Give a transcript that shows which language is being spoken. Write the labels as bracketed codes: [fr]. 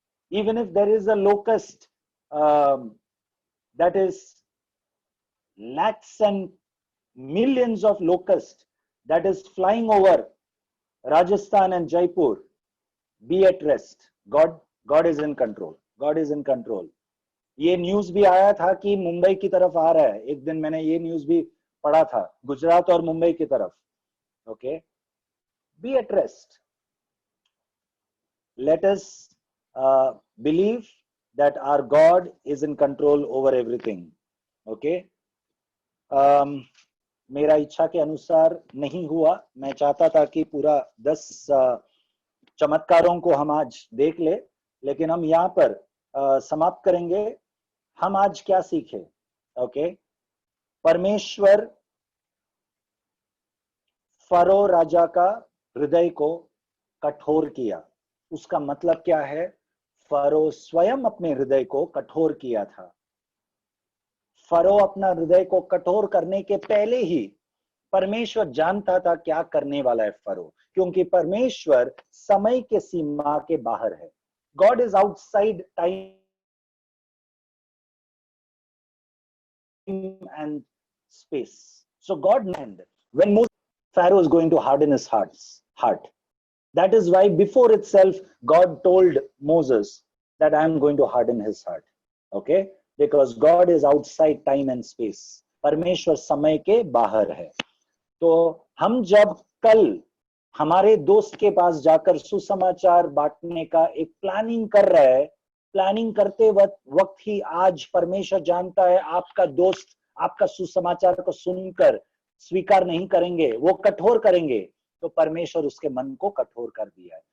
[en] Even if there is a locust that is lakhs and millions of locusts that is flying over Rajasthan and Jaipur, be at rest. God is in control. God is in control. [hi] ये news भी आया था कि मुंबई की तरफ आ रहा है. एक दिन मैंने ये न्यूज भी पढ़ा था, गुजरात और मुंबई की तरफ. [en] Okay, be at rest. Let us believe that our God is in control over everything. Okay. [hi] मेरा इच्छा के अनुसार नहीं हुआ। मैं चाहता था कि पूरा 10 चमत्कारों को हम आज देख ले, लेकिन हम यहाँ पर समाप्त करेंगे। हम आज क्या सीखे? ओके, परमेश्वर फरो राजा का हृदय को कठोर किया। उसका मतलब क्या है? फरो स्वयं अपने हृदय को कठोर किया था। फरो अपना हृदय को कठोर करने के पहले ही परमेश्वर जानता था क्या करने वाला है फरो, क्योंकि परमेश्वर समय के सीमा के बाहर है। [en] God is outside time and space. So God knew when Pharaoh is going to harden his heart. That is why before itself God told Moses that I am going to harden his heart. Okay, because God is outside time and space. [hi] परमेश्वर समय के बाहर है। तो हम जब कल हमारे दोस्त के पास जाकर सुसमाचार बांटने का एक प्लानिंग कर रहे हैं, प्लानिंग करते वक्त ही आज परमेश्वर जानता है आपका दोस्त आपका सुसमाचार को सुनकर स्वीकार नहीं करेंगे, वो कठोर करेंगे, तो परमेश्वर उसके मन को कठोर कर दिया है।